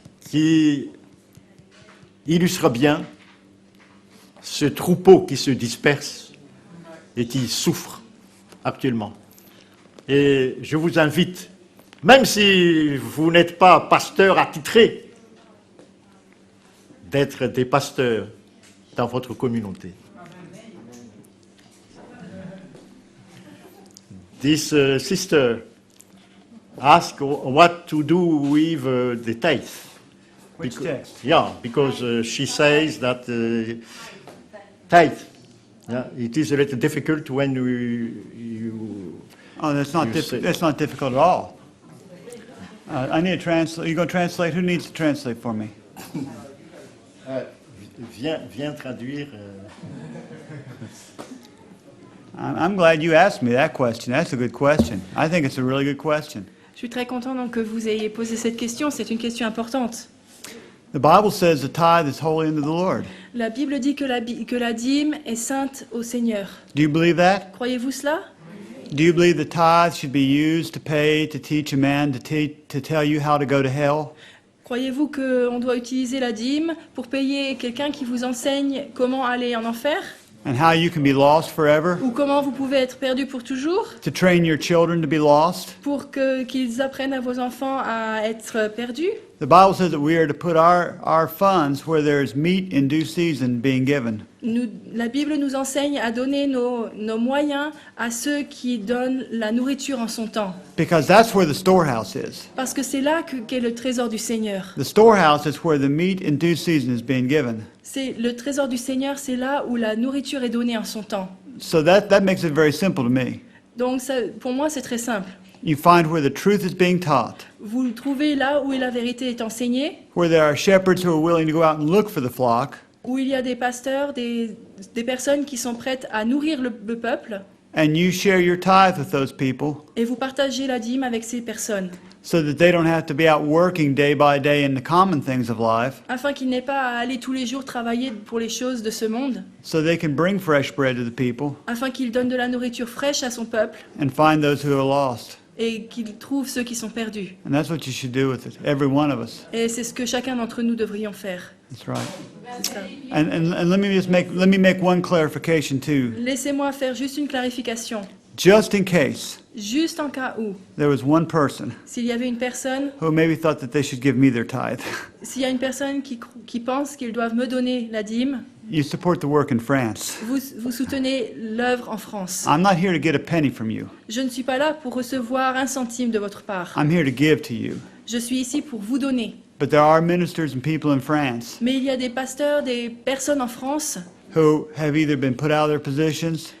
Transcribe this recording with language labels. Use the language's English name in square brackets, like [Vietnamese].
[French] qui illustre bien ce troupeau qui se disperse et qui souffre actuellement. Et je vous invite, même si vous n'êtes pas pasteur attitré, d'être des pasteurs dans votre communauté. [English] This sister asked what to do with the tithe. Which text? Yeah, because she says that tithe, yeah, it is a little difficult when you Oh, that's not difficult at all. I need a translate. You going to translate? Who needs to translate for me? [French] viens traduire. [English] I'm glad you asked me that question. That's a good question. I think it's a really good question. [French] Je suis très content donc que vous ayez posé cette question. C'est une question importante. [English] The Bible says the tithe is holy unto the Lord. [French] La Bible dit que la dîme est sainte au Seigneur. [English] Do you believe that? [French] Croyez-vous cela? [English] Do you believe the tithe should be used to pay to teach a man to tell you how to go to hell? [French] Croyez-vous qu'on doit utiliser la dîme pour payer quelqu'un qui vous enseigne comment aller en enfer? [English] And how you can be lost forever? [French] Ou comment vous pouvez être perdu pour toujours? [English] To train your children to be lost? [French] Pour qu'ils apprennent à vos enfants à être perdus? [English] The Bible says that we are to put our funds where there is meat in due season being given. [French] La Bible nous enseigne à donner nos moyens à ceux qui donnent la nourriture en son temps. [English] Because that's where the storehouse is. [French] Parce que c'est là qu'est le trésor du Seigneur. [English] The storehouse is where the meat in due season is being given. [French] C'est le trésor du Seigneur, c'est là où la nourriture est donnée en son temps. [English] So that makes it very simple to me. [French] Donc ça, pour moi, c'est très simple. [English] You find where the truth is being taught, [French] Vous le trouvez là où la vérité est enseignée, [English] where there are shepherds who are willing to go out and look for the flock, [French] où il y a des pasteurs, des personnes qui sont prêtes à nourrir le peuple, [English] and you share your tithe with those people [French] et vous partagez la dîme avec ces personnes, [English] so that they don't have to be out working day by day in the common things of life, [French] afin qu'ils n'aient pas à aller tous les jours travailler pour les choses de ce monde, [English] so they can bring fresh bread to the people [French] afin qu'ils donnent de la nourriture fraîche à son peuple [English] and find those who are lost. [French] et qu'ils trouvent ceux qui sont perdus. [English] And that's what you should do with it, every one of us. [French] Et c'est ce que chacun d'entre nous devrions faire. [English] That's right. [French] C'est ça. [English] And let me make one clarification too. [French] Laissez-moi faire juste une clarification. [English] Just in case [French] Juste en cas où, [English] there was one person [French] s'il y avait une personne, [English] who maybe thought that they should give me their tithe, [French] s'il y a une personne qui pense qu'ils doivent me donner la dîme, [English] you support the work in France. [French] vous soutenez l'œuvre en France. [English] I'm not here to get a penny from you. [French] Je ne suis pas là pour recevoir un centime de votre part. [English] I'm here to give to you. [French] Je suis ici pour vous donner. [English] But there are ministers and people in France [French] Mais il y a des pasteurs, des personnes en France [English] who have either been put out of their positions